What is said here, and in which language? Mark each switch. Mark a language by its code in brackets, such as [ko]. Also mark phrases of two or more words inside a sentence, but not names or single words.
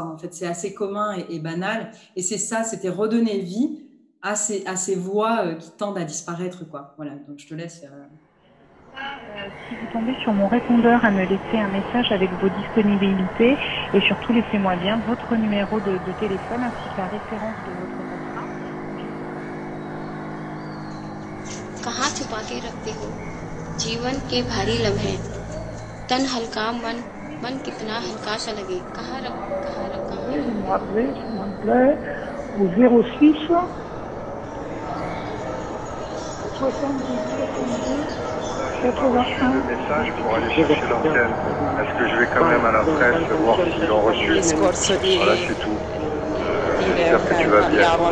[fr] En fait, c'est assez commun et banal. Et c'est ça, c'était redonner vie à ces voix qui tendent à disparaître, quoi. Voilà, donc je te laisse... Si vous tombez sur mon répondeur à me laisser un message avec vos disponibilités et surtout laissez-moi bien votre numéro de téléphone ainsi que la référence de votre contrat. [hi] कहाँ छुपा के रखते हो जीवन के भारी लम्हे तन हल्का मन कितना हल्का सा लगे कहाँ रखा है [fr] au 06 le message pour aller chercher l'antenne. Est-ce que je vais quand même à la presse voir s'ils l'ont reçu? Voilà, c'est tout. J'espère que tu vas bien.